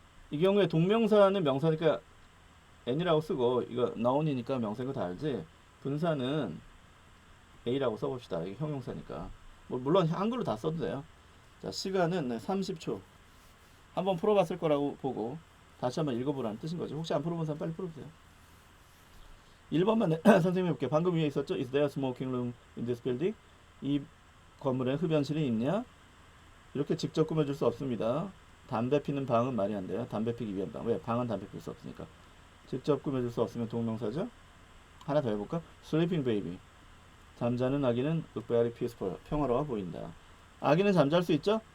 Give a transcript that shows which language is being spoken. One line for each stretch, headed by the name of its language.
Korean: 이 경우에 동명사는 명사니까 n이라고 쓰고 이거 noun이니까 명사인 거 다 알지. 분사는 a라고 써봅시다. 이게 형용사니까. 물론 한글로 다 써도 돼요. 자, 시간은 30초. 한번 풀어봤을 거라고 보고 다시 한번 읽어보라는 뜻인 거죠. 혹시 안 풀어본 사람 빨리 풀어보세요. 1번만 선생님이 볼게요. 방금 위에 있었죠?
English: Is there a smoking room in this building?
Korean: 이 건물에 흡연실이 있냐? 이렇게 직접 꾸며줄 수 없습니다. 담배 피는 방은 말이 안 돼요. 담배 피기 위한 방. 왜? 방은 담배 필 수 없으니까. 직접 꾸며줄 수 없으면 동명사죠. 하나 더 해볼까?
English: Sleeping baby.
Korean: 잠자는 아기는
English: very peaceful.
Korean: 평화로워 보인다. 아기는 잠잘 수 있죠?